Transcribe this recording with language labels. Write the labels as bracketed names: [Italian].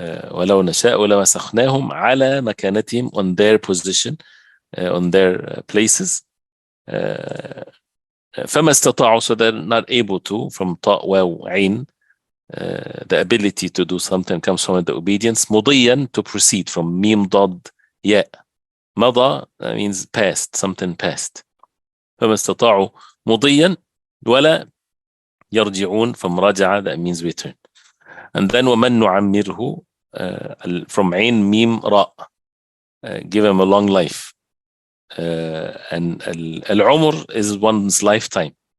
[Arabic] ولو نشاء لمسخناهم على مكانتهم [English] on their position, on their places. فما استطاعوا, so they're not able to, from [Arabic] طاء واو عين, [English] the ability to do something comes from the obedience. مضيا, to proceed, from [Arabic] ميم ضاد ياء. [English] مضى means past, something past. [Arabic] فما استطاعوا مضيا ولا يرجعون, from رجع, [English] that means return. And then [Arabic] ومن نعمره, [English] from [Arabic] عين ميم راء, [English] give him a long life. And العمر is one's lifetime.